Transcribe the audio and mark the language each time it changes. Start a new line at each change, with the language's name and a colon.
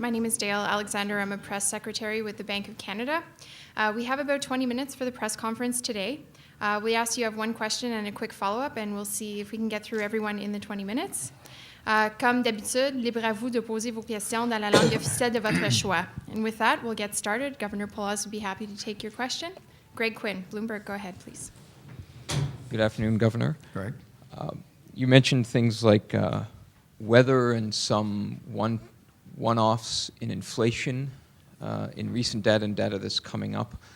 English: My name is Dale Alexander. I'm a press secretary with the Banque du Canada. We have about 20 minutes for the press conference today. We ask you have one question and a quick follow-up, and we'll see if we can get through everyone in the 20 minutes.
French: Comme d'habitude, libre à vous de poser vos questions dans la langue officielle de votre choix.
English: And with that, we'll get started. Governor Poloz would be happy to take your question. Greg Quinn, Bloomberg, go ahead, please. Good afternoon, Governor. Greg? You mentioned things like weather and some one-offs in inflation in recent data and data that's coming up.